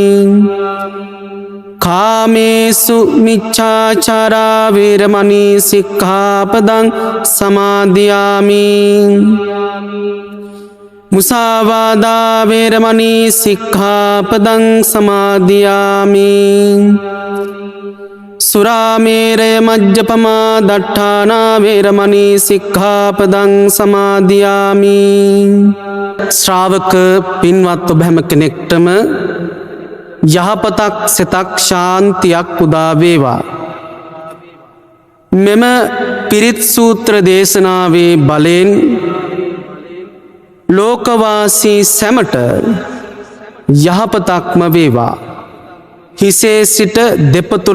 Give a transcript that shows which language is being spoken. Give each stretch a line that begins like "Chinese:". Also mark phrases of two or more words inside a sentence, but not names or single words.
Pali: කාමේසු මිච්ඡාචාරා වේරමණී සික්ඛාපදං සමාදියාමි මුසාවාදා වේරමණී සික්ඛාපදං සමාදියාමි සුරාමේරය මජ්ජපමා දට්ඨානා වේරමණී සික්ඛාපදං සමාදියාමි
Sinhala: ශ්‍රාවක පින්වත් ඔබ හැම කෙනෙක්ටම යහපතක් සිතක් ශාන්තියක් උදා වේවා මෙම පිරිත් සූත්‍ර දේශනාවේ බලෙන් ලෝකවාසී සැමට යහපතක්ම වේවා හිසේ සිට දෙපතුර